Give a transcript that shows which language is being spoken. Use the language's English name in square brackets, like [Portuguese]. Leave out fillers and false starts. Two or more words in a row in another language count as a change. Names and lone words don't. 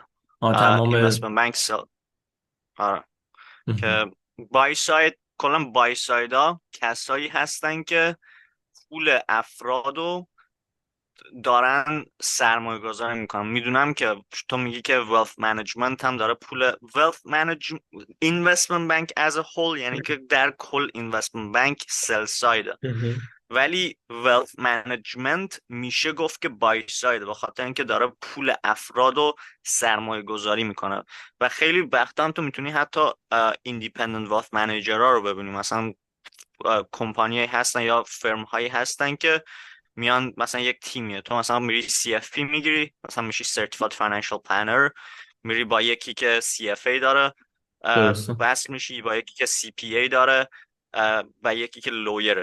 [Persian] تمام. [English] investment bank sell. آره. [Persian] مهم. که [English] buy side, [Persian] کلا [English] buy side [Persian] ها کسایی هستن که پول افراد رو دارن سرمایه گذاری میکنن. میدونم که تو میگی که [English] wealth management [Persian] هم داره پول [English] wealth manage investment bank as a whole، [Persian] یعنی که در کل [English] investment bank sell side، [Persian] مهم. ولی [English] wealth management [Persian] میشه گفت که [English] buy side، [Persian] به خاطر اینکه داره پول افراد رو سرمایه گذاری میکنه. و خیلی وقتا هم تو میتونی حتی [English] independent wealth manager [Persian] ها رو ببینی. مثلا کمپانی هستن یا فرم هایی هستن که میان مثلا یک تیمیه، تو مثلا میری CFP میگیری، مثلا میشی [English] Certified Financial Planner، [Persian] میری با یکی که CFA داره درسته. وصل میشی، با یکی که CPA داره و یکی که لویره.